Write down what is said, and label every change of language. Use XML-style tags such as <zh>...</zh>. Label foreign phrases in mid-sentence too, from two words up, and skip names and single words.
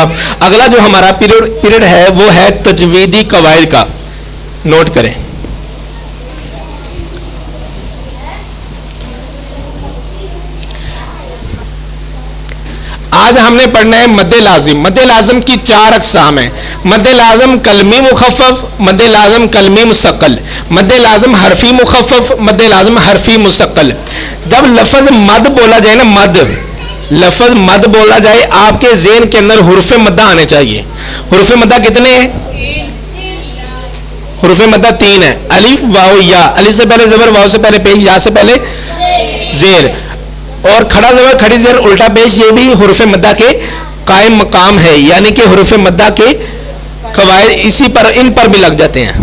<ur>اگلا جو ہمارا پیریڈ ہے وہ ہے تجویدی قواعد کا. نوٹ کریں. آج ہم نے پڑھنا ہے مد لازم. مد لازم کی 4 اقسام ہیں. مد لازم کلمی مخفف, مد لازم کلمی مستقل, مد لازم حرفی مخفف, مد لازم حرفی مستقل. جب لفظ مد بولا جائے نا, مد لفظ مد بولا جائے آپ کے ذہن کے اندر حروف مدہ آنے چاہیے. حروف مدہ کتنے ہیں؟ حروف مدہ 3 ہے، الف واو یا، الف سے پہلے زبر، واو سے پہلے پیش، یا سے پہلے زیر، اور کھڑا زبر کھڑی زیر الٹا پیش، یہ بھی حروف مدہ کے قائم مقام ہے، یعنی کہ حروف مدہ کے قواعد اسی پر، ان پر بھی لگ جاتے ہیں.</ur>